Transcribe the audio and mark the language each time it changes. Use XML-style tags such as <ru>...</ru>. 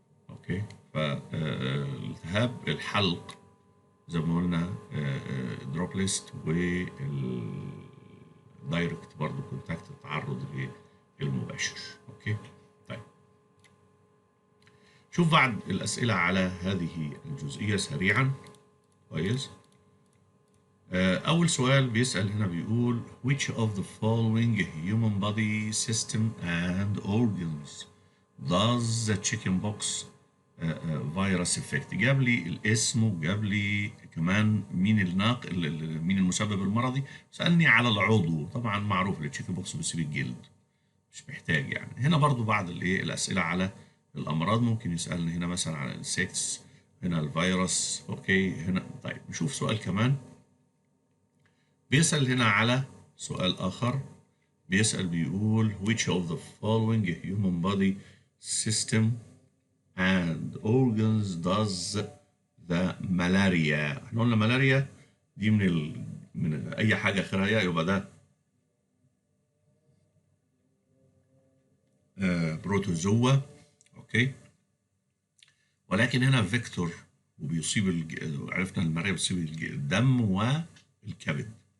<ar>اوكي فالتهاب الحلق زي ما قلنا دروب ليست والدايركت برضه كونتاكت، التعرض للمباشر. اوكي طيب شوف بعض الاسئله على هذه الجزئيه سريعا. كويس. اول سؤال بيسال هنا بيقول</ar> <en>which of the following human body system and organs does the chicken pox virus affect.</en> <ar>جاب لي الاسم وجاب لي كمان مين مين المسبب المرضي. سألني على العضو، طبعا معروف التشيكن بوكس بيسيب الجلد مش محتاج يعني. هنا برضو بعض الاسئله على الامراض ممكن يسالني هنا مثلا على الانسكتس، هنا الفيروس. اوكي هنا طيب نشوف سؤال كمان. بيسال هنا على سؤال اخر، بيسال بيقول</ar> <en>which of the following human body system and organs does the malaria.</en> <ar>احنا قلنا ملاريا دي من اي حاجه اخرها يبقى ده بروتوزوا. اوكي ولكن هنا فيكتور وبيصيب عرفنا الملاريا بتصيب الدم والكبد.</ar>